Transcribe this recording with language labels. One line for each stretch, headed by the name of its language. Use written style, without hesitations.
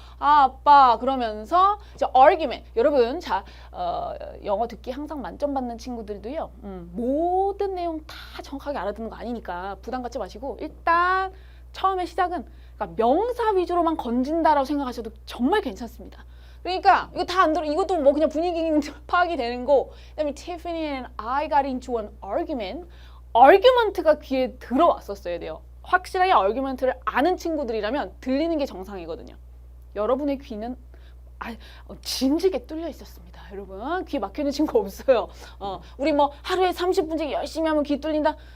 Korean: 아빠 그러면서 이제 argument. 여러분, 자, 영어 듣기 항상 만점 받는 친구들도요. 모든 내용 다 정확하게 알아듣는 거 아니니까 부담 갖지 마시고 일단 처음에 시작은 그러니까 명사 위주로만 건진다라고 생각하셔도 정말 괜찮습니다. 그러니까 이거 다 안 들어. 이것도 뭐 그냥 분위기 파악이 되는 거. 그다음에
English: Tiffany and I got into an argument.
Korean: argument가 귀에 들어왔었어야 돼요. 확실하게 argument를 아는 친구들이라면 들리는 게 정상이거든요. 여러분의 귀는 진지게 뚫려 있었습니다. 여러분 귀 막혀있는 친구 없어요. 우리 뭐 하루에 30분씩 열심히 하면 귀 뚫린다.